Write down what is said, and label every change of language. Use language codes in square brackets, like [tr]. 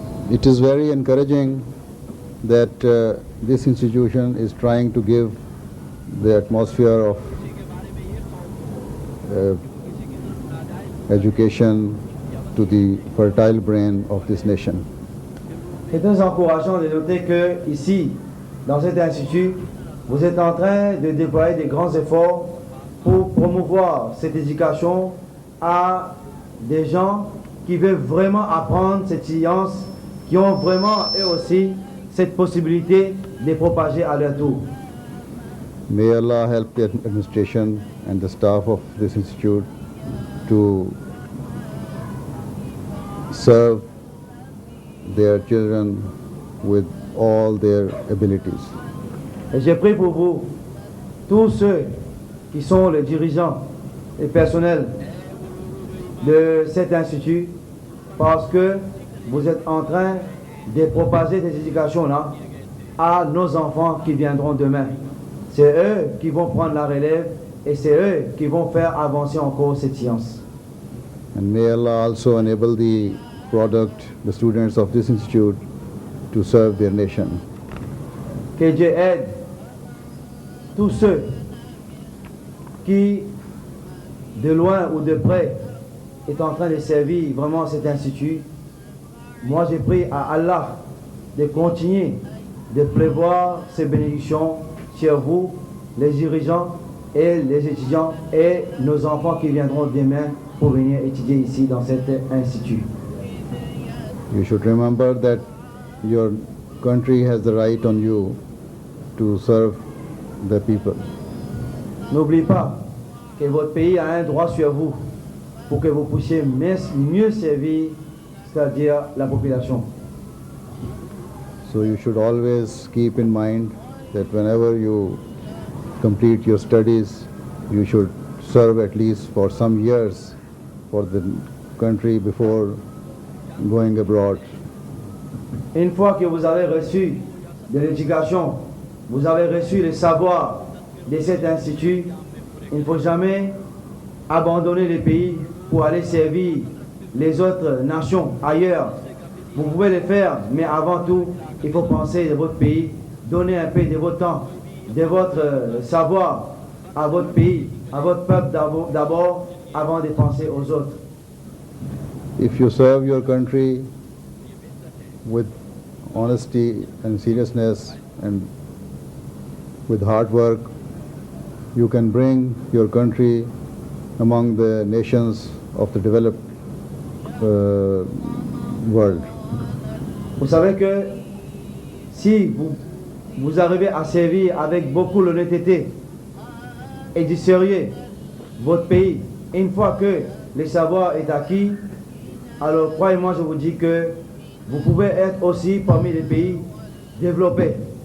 [en] It is very encouraging that this institution is trying to give the atmosphere of education to the fertile brain of this nation. [fr] C'est très encourageant de noter que ici, dans cet institut, vous êtes en train de déployer des grands efforts pour promouvoir cette éducation à des gens qui veulent vraiment apprendre cette science, qui ont vraiment eux aussi cette possibilité de propager à leur tour. [en] May Allah help the administration and the staff of this institute to serve their children with all their abilities. [fr] Et j'ai prié pour vous, tous ceux qui sont les dirigeants et personnels de cet institut, parce que vous êtes en train de propager cette éducation-là à nos enfants qui viendront demain. C'est eux qui vont prendre la relève et c'est eux qui vont faire avancer encore cette science. [en] And may Allah also enable the students of this institute to serve their nation. [fr] Que Dieu aide tous ceux qui, de loin ou de près, est en train de servir vraiment cet institut. Moi, j'ai prie à Allah de continuer de prévoir ses bénédictions sur vous, les dirigeants et les étudiants et nos enfants qui viendront demain pour venir étudier ici dans cet institut. [en] You should remember that your country has the right on you to serve the people. [fr] N'oubliez pas que votre pays a un droit sur vous pour que vous puissiez mieux servir, c'est-à-dire la population. [en] So you should always keep in mind that whenever you complete your studies, you should serve at least for some years for the country before going abroad. [fr] Une fois que vous avez reçu de l'éducation, vous avez reçu le savoir de cet institut, il ne faut jamais abandonner le pays pour aller servir les autres nations ailleurs. Vous pouvez le faire, mais avant tout, il faut penser de votre pays, donner un peu de votre temps, de votre savoir à votre pays, à votre peuple d'abord, avant de penser aux autres. [en] If you serve your country with honesty and seriousness and with hard work, you can bring your country among the nations of the developed world. [fr] Vous savez que si vous arrivez à servir avec beaucoup d'honnêteté et du sérieux votre pays, une fois que le savoir est acquis, alors croyez-moi, je vous dis que vous pouvez être aussi parmi les pays développés.